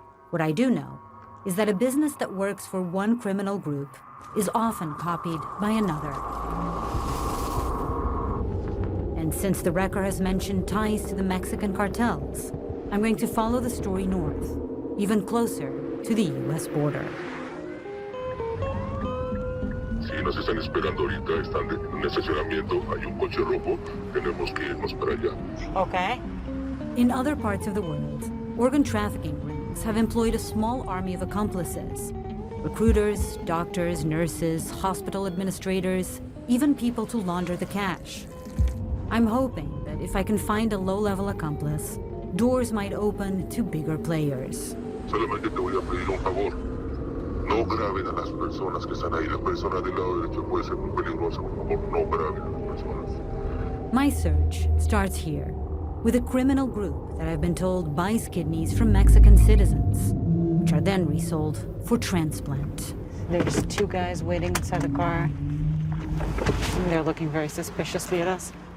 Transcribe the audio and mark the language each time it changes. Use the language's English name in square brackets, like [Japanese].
[English] What I do know is that a business that works for one criminal group is often copied by another. And since the Wrecker has mentioned ties to the Mexican cartels, I'm going to follow the story north, even closer to the US border. [Spanish] Si nos están esperando ahorita, están en un estacionamiento, hay un coche rojo, tenemos que irnos para allá. [English] Okay. In other parts of the world, organ trafficking rings have employed a small army of accomplices. Recruiters, doctors, nurses, hospital administrators, even people to launder the cash. I'm hoping that if I can find a low-level accomplice, doors might open to bigger players. [Spanish] Solamente te voy a pedir un favor. No graben a las personas que están ahí. La persona del lado derecho puede ser muy peligrosa. Por favor, no graben a las personas. [English] My search starts here, with a criminal group that I've been told buys kidneys from Mexican citizens, which are then resold for transplant. There's two guys waiting inside the car. And they're looking very suspiciously at us.